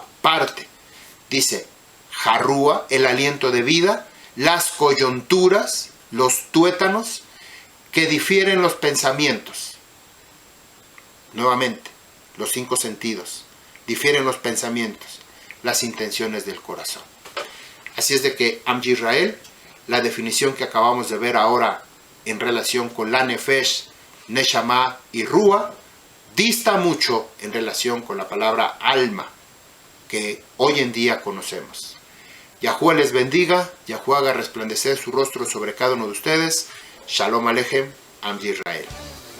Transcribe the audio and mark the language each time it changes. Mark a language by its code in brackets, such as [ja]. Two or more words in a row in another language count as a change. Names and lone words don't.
[es] Parte, dice, jarrúa, el aliento de vida, las coyunturas, los tuétanos, que difieren los pensamientos. Nuevamente, los 5 sentidos, difieren los pensamientos, las intenciones del corazón. Así es de que [he] עם ישראל, [es] la definición que acabamos de ver ahora en relación con la nefesh, neshama y rúa, dista mucho en relación con la palabra alma que hoy en día conocemos. Yahuwah les bendiga, Yahuwah haga resplandecer su rostro sobre cada uno de ustedes. [he] שלום עליכם, עם ישראל.